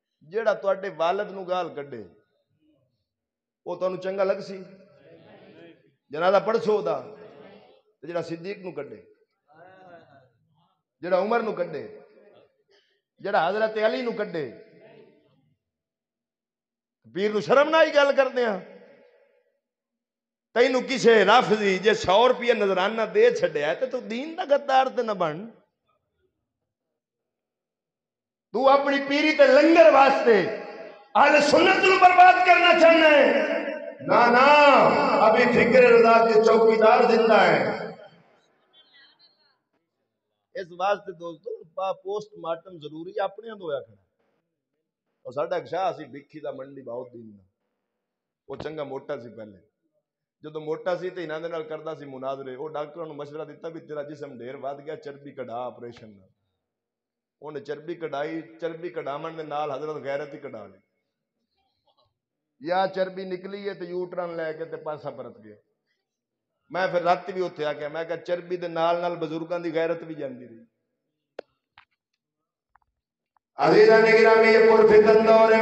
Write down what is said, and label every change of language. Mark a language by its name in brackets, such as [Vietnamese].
[Punjabi] جیڑا تواڈے والد نو گال کڈے او تانوں چنگا لگ سی؟ جنازہ پڑھسو دا تے جیڑا صدیق نو کڈے, جیڑا عمر نو کڈے, جیڑا حضرت علی نو کڈے, پیر نو شرم نہ آئی گل کردے ہاں. تینوں کسے رافضی جے 100 روپیہ نظرانہ دے چھڈیا تے تو دین دا غدار تے نہ بن. تو اپنی پیری تے لنگر واسطے اہل سنت نو برباد کرنا چاہنا ہے؟ [Urdu] نا نا ابھی فکر رضا کے چوکیدار زندہ ہیں. [Punjabi] اس واسطے دوستو پوسٹ مارٹم ضروری ہے اپنے اندر ہویا کھڑا. اور ساڈا ایک شاہ سی بکھی دا منڈی بہت دین دا وہ چنگا موٹا سی. پہلے جدو موٹا سی تے انہاں دے نال کردا سی مناظرے. وہ ڈاکٹراں نو مشورہ دیتا بھی تیرا جسم ڈھیر ود گیا چربی کڈا آپریشن نال. انہیں چربی کڈائی. چربی کڈاون دے نال حضرت غیرت ہی کڈا لی. یا چربی نکلی ہے تو یوٹرن لے کے تے پاسا پرت گیا. میں پھر رات بھی اتنے آ گیا. میں کہا چربی دے نال بزرگاں دی غیرت بھی جاندی رہی. [Urdu] عزیزان گرامی یہ پرفتن دور ہے.